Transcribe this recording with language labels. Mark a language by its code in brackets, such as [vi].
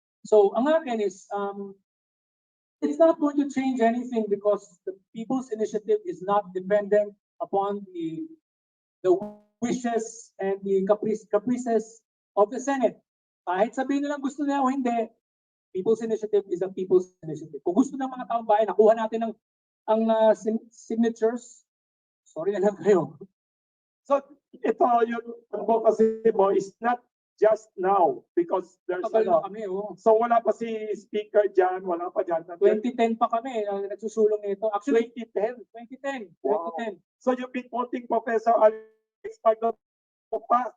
[tl] so ang akin [en] is it's not going to change anything because the people's initiative is not dependent upon the wishes and the caprices of the Senate. [tl] Kahit sabihin nilang gusto nila o hindi, [en] people's initiative is a people's initiative. [tl] Kung gusto ng mga taong bayan, nakuha natin ang signatures, sorry na lang kayo. [en] So [tl] ito yung [en] advocacy mo is not just now because there's [tl] Kami, so wala pa si speaker dyan, wala pa dyan. 2010 pa kami nagsusulong nito. Actually, 2010. 2010. [en] Wow. So you've been quoting Professor Alex Pagno pa?